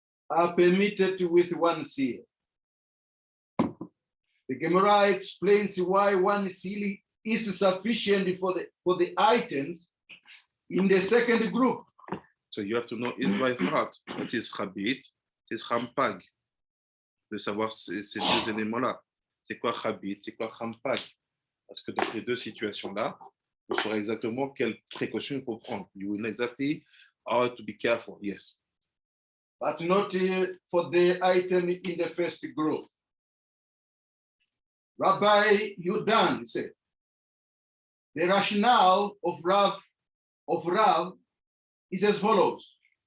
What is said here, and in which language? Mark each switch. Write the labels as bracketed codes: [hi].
[en] Are permitted with one seal. The Gemara explains why one seal is sufficient for the items in the second group. So you have to know is by heart what is chabit, what is champag. [fr] De savoir ces deux éléments-là. C'est quoi chabit, c'est quoi champag. Parce que dans ces deux situations-là, vous saurez exactement quelles précautions il faut prendre. [en] You will know exactly how to be careful, yes. But not for the item in the first group. Rabbi Yudan said, the rationale of Rav is as follows.